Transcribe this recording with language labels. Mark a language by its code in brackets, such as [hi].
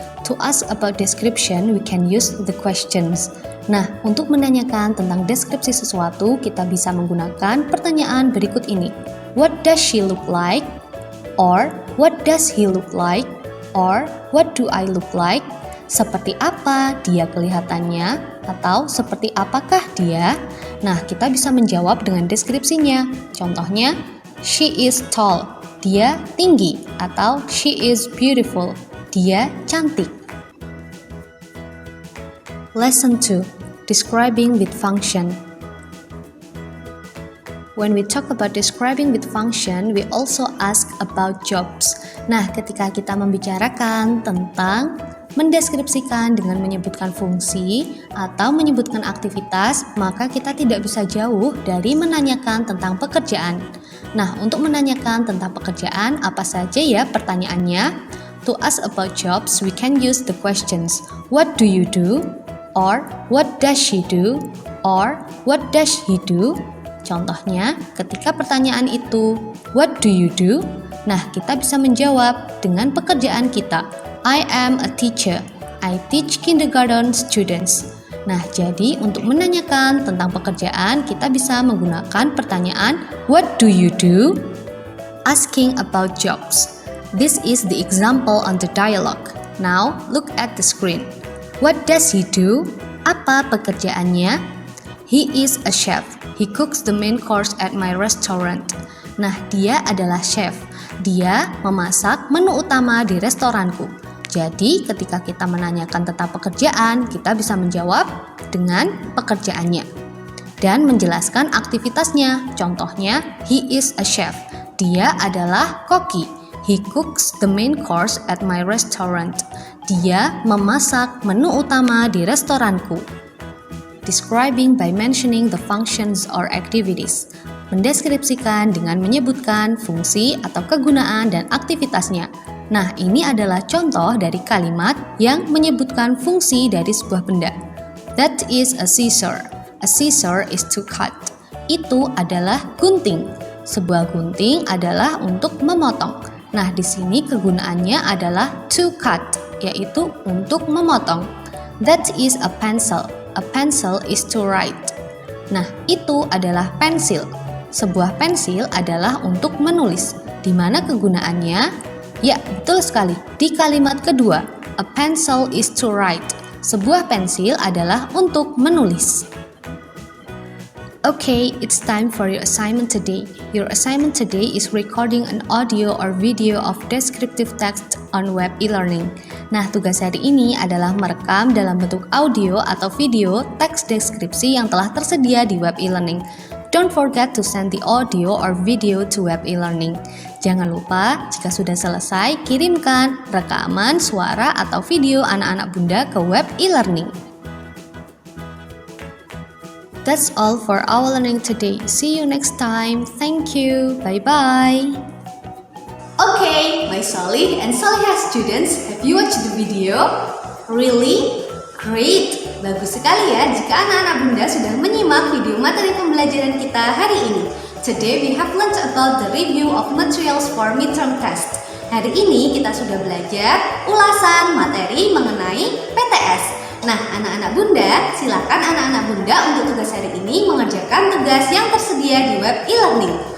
[en] To ask about description, we can use the questions. [id] Nah, untuk menanyakan tentang deskripsi sesuatu, kita bisa menggunakan pertanyaan berikut ini. [en] What does she look like? Or, what does he look like? Or, what do I look like? [id] Seperti apa dia kelihatannya? Atau seperti apakah dia? Nah, kita bisa menjawab dengan deskripsinya. Contohnya, [en] she is tall. [id] Dia tinggi. Atau [en] she is beautiful. [id] Dia cantik. [en] Lesson 2, Describing with function. When we talk about describing with function, we also ask about jobs. [id] Nah, ketika kita membicarakan tentang mendeskripsikan dengan menyebutkan fungsi atau menyebutkan aktivitas, maka kita tidak bisa jauh dari menanyakan tentang pekerjaan. Nah, untuk menanyakan tentang pekerjaan, apa saja ya pertanyaannya? [en] To ask about jobs, we can use the questions, what do you do? Or, what does she do? Or, what does he do? [id] Contohnya, ketika pertanyaan itu, [en] what do you do? [id] Nah, kita bisa menjawab dengan pekerjaan kita. [en] I am a teacher. I teach kindergarten students. [id] Nah, jadi untuk menanyakan tentang pekerjaan, kita bisa menggunakan pertanyaan [en] what do you do? Asking about jobs. This is the example on the dialogue. Now, look at the screen. What does he do? [id] Apa pekerjaannya? [en] He is a chef. He cooks the main course at my restaurant. [id] Nah, dia adalah chef. Dia memasak menu utama di restoranku. Jadi, ketika kita menanyakan tentang pekerjaan, kita bisa menjawab dengan pekerjaannya dan menjelaskan aktivitasnya. Contohnya, [en] he is a chef. [id] Dia adalah koki. [en] He cooks the main course at my restaurant. [id] Dia memasak menu utama di restoranku. [en] Describing by mentioning the functions or activities. [id] Mendeskripsikan dengan menyebutkan fungsi atau kegunaan dan aktivitasnya. Nah, ini adalah contoh dari kalimat yang menyebutkan fungsi dari sebuah benda. [en] That is a scissor. A scissor is to cut. [id] Itu adalah gunting. Sebuah gunting adalah untuk memotong. Nah, di sini kegunaannya adalah [en] to cut, [id] yaitu untuk memotong. [en] That is a pencil. A pencil is to write. [id] Nah, itu adalah pensil. Sebuah pensil adalah untuk menulis. Di mana kegunaannya? Ya, betul sekali. Di kalimat kedua, [en] a pencil is to write. [id] Sebuah pensil adalah untuk menulis. [en] Okay, it's time for your assignment today. Your assignment today is recording an audio or video of descriptive text on web e-learning. [id] Nah, tugas hari ini adalah merekam dalam bentuk audio atau video teks deskripsi yang telah tersedia di web e-learning. [en] Don't forget to send the audio or video to web e-learning. [id] Jangan lupa, jika sudah selesai, kirimkan rekaman, suara, atau video anak-anak Bunda ke web e-learning. [en] That's all for our learning today. See you next time. Thank you. Bye-bye. Okay, my Solih and Solihah students, have you watched the video? Really? Great! [id] Bagus sekali ya jika anak-anak Bunda sudah menyimak video materi pembelajaran kita hari ini. [en] Today we have learned about the review of materials for midterm test. [id] Hari ini kita sudah belajar ulasan materi mengenai PTS. Nah, anak-anak Bunda, silakan anak-anak Bunda untuk tugas hari ini mengerjakan tugas yang tersedia di web e-learning.